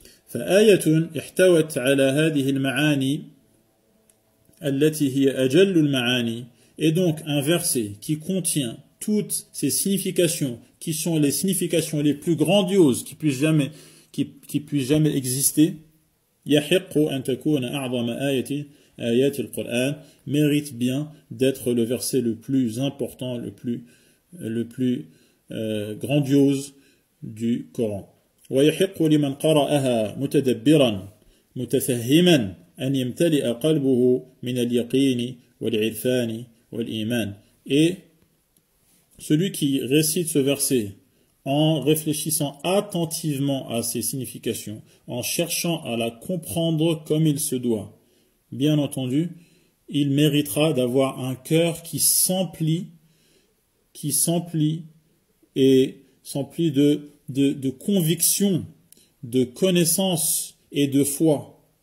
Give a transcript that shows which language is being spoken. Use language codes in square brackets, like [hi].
[ar] فآية احتوت على هذه المعاني التي هي أجل المعاني, [fr] et donc un verset qui contient toutes ces significations qui sont les significations les plus grandioses qui puissent jamais exister, [ar] يحق أن تكون أعظم آيات القرآن, [fr] mérite bien d'être le verset le plus important, le plus grandiose du Coran. [ar] ويحق لمن قرأها متدبرا متفهما أن يمتلئ قلبه من اليقين والعرفان والإيمان. [fr] Et celui qui récite ce verset en réfléchissant attentivement à ses significations, en cherchant à la comprendre comme il se doit, bien entendu, il méritera d'avoir un cœur qui s'emplit et s'emplit de conviction, de connaissance et de foi.